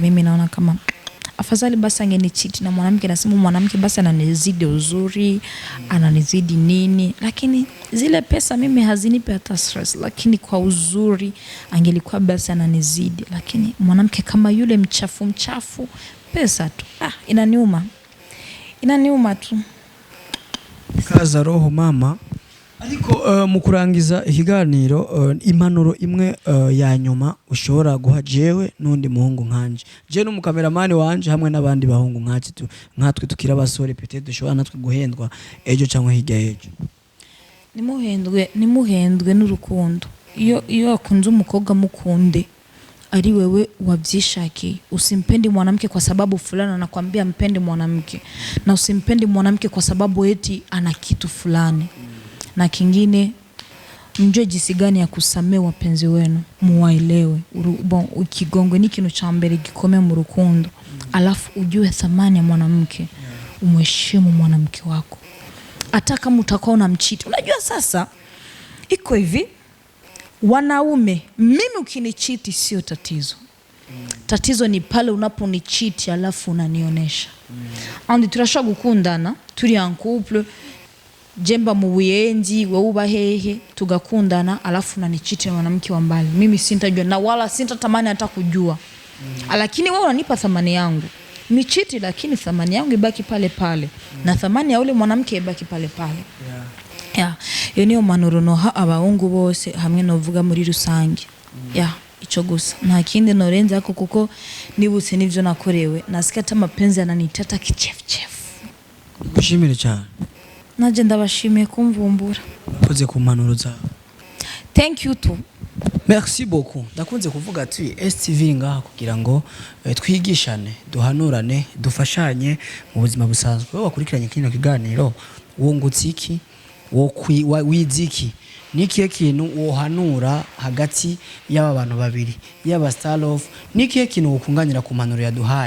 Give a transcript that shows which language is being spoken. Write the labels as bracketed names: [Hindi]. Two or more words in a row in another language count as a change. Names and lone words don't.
[Swahili] Mimi naona kama afadhali basi angenicheat na mwanamke, nasema mwanamke basi ananizidi uzuri, ananizidi nini, lakini zile pesa mimi hazinipi hata stress, lakini kwa uzuri angelikuwa basi ananizidi. Lakini mwanamke kama yule mchafu pesa tu, inaniuma tu. Kaza roho mama. [Rundi] Ariko mu kurangiza ikiganiro impanuro imwe ya nyuma ushobora guha jewe nundi muhungu nkanje. Je no mukameramani wanje hamwe nabandi bahungu nkatwe tukira basore peut-être dushobora natwe guhendwa ejo cyangwa hirya ejo. Nimuhendwe n'urukundo. Iyo akunze umukobwa mukunde ari wewe wabyishakiye. [Swahili] Usimpendi mwanamke kwa sababu fulani anakuambia mpende mwanamke, na usimpendi mwanamke kwa sababu eti ana kitu fulani. Na kingine, mjue jinsi gani ya kusamea wapenzi wenu, muwaelewe. Ukigongwe ni kintu cha mbere [Rundi] gikomeye mu rukundo. [Swahili] Alafu ujue thamani ya mwanamke, umheshimu mwanamke wako. Hata kama utakao na mchiti. Unajua sasa iko hivi, wanaume, mimi ukinichiti sio tatizo. Tatizo ni pale unaponichiti alafu unanionesha. [Rundi] Andi turashaka gukundana, turi [French] en couple, [Rundi] jemba mu Buyenzi, wewe uba hehe, tugakundana [Swahili] alafu unanichiti na mwanamke wa mbali. Mimi sintajua na wala sintatamani hata kujua. Lakini wewe unanipa thamani yangu. Nichiti lakini thamani yangu ibaki pale pale. Na thamani ya ule mwanamke ibaki pale pale. [Rundi] Yo niyo mpanuro noha abahungu bose hamwe novuga muri rusange. Ico gusa. Nta kindi norenza kuko nibutse nivyo nakorewe. [Swahili] Nasikia hata mapenzi yananitata kichefuchefu. [Rundi] gushimire cyane naje ndabashimiye kumvumbura. koze ku mpanuro zawe. [English] Thank you too. [French] Merci beaucoup. [Rundi] Ndakunze kuvuga ati STV ngaha kugira ngo twigishane, duhanurane, dufashanye mu buzima busanzwe. Wowe wakurikiranye kino kiganiro wungutse iki? Wiziki? Nikiye kintu wohanura hagati y'aba bantu babiri, y'aba Star Love, nikiye kintu wokunganira ku mpanuro yaduhaye.